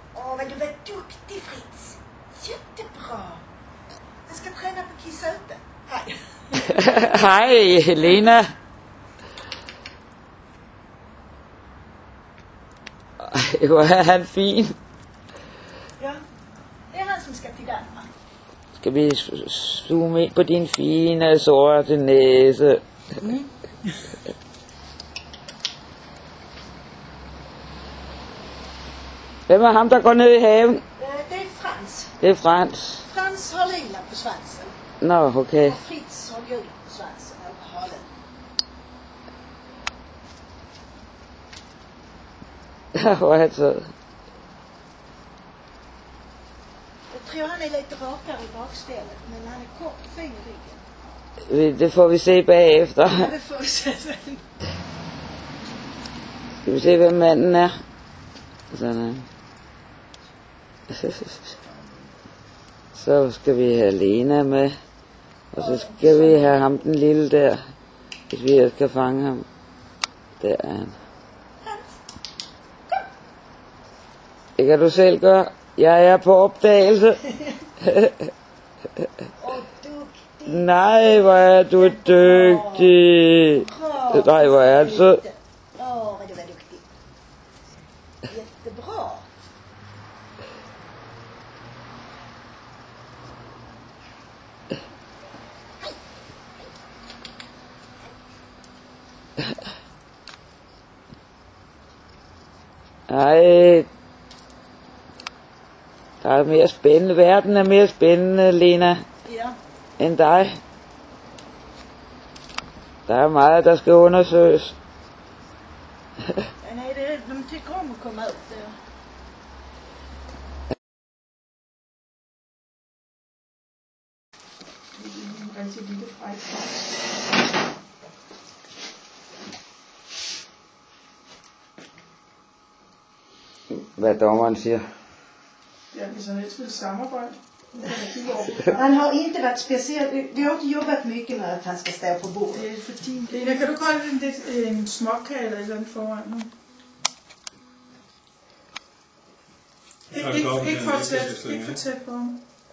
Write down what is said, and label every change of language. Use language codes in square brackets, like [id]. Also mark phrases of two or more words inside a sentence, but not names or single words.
[sv] Vad du var duktig, Fritz. Jättebra. Jag ska träna på kissa ute. Hej. [da] Hej, Helena. Ej, hvor er han fin. [sv] Ja, det är han som ska till Danmark. [da] Skal vi zoome ind på din fine, sorte næse? Mm. Hvem er ham, der går ned i haven? [sv] Det är Frans. [da] Det er Frans. [sv] Frans har lila på svansen. [da] Nå, okay. [sv] Och Fritz har gul på svansen och på halen. [da] Hvor er han sød. [sv] Jag tror han är lite rakare i bakstället, men han är kort och fin i ryggen. [da] Det får vi se bagefter. [sv] Ja, det får vi se sen. [da] Skal vi se, hvem manden er? Sådan. Så skal vi have Lena med. Og så skal vi have ham den lille der. Hvis vi ellers kan fange ham. Der er han. Det kan du selv gøre. Jeg er på opdagelse. Nej, hvor er du dygtig. Nej, hvor er du sød. [sv] Vad du var duktig. Jättebra. [da] Ej, der er mere spændende. Verden er mere spændende, Lena, Ja. end dig. Der er meget, der skal undersøges. [sv] Nej, de tycker om att komma ut. [da] Rigtig lille fræk. Hvad dommeren siger. Ja, hvis han helst vil samarbejde. [sv] Han har inte varit speciellt, vi har inte jobbat mycket med att han ska stå på bordet. [da] Det er fordi... Lena, kan du godt en småkage eller et eller andet foran nu? Ikke for tæt på ham.